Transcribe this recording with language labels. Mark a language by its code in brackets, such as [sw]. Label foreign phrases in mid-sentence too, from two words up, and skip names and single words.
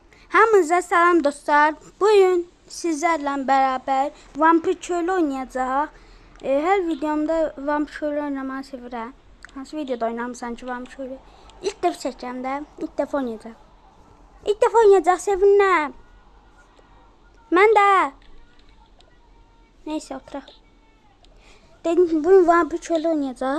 [az] Hamınıza salam dostlar. [tr] Bugün sizlerle beraber [az] vampir köylü oynayacağıq. Hər videomda vampir köylü oynamayı sevirəm. Hansı videoda oynamısan ki vampir köylü? İlk dəfə çəkəcəm də, ilk dəfə oynayacaq. İlk dəfə oynayacaq, sevinirəm. Mən də. Neyse oturaq. Dedim bugün vampir köylü oynayacaq.